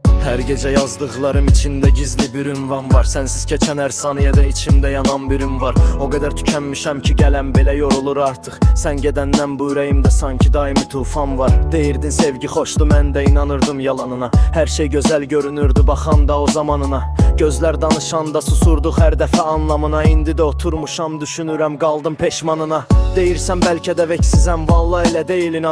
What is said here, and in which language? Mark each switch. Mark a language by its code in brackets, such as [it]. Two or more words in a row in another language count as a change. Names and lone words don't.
[tr] Her gece yazdıklarım içinde gizli bir ünvan var. Sensiz keçen her saniyede içimde yanan birim var. O kadar tükenmişəm ki gelen bile yorulur artık. Sen gedenden bu yüreğimde sanki daimi tufan var. [az] Deyirdin sevgi hoştu, mən də inanırdım yalanına. [tr] Her şey güzel görünürdü [az] baxanda o zamanına. Gözler danışanda susurduq hər dəfə anlamına. İndi də oturmuşam düşünürəm qaldım peşmanına. Deyirsən bəlkə də veksizəm, vallahi elə deyil inan.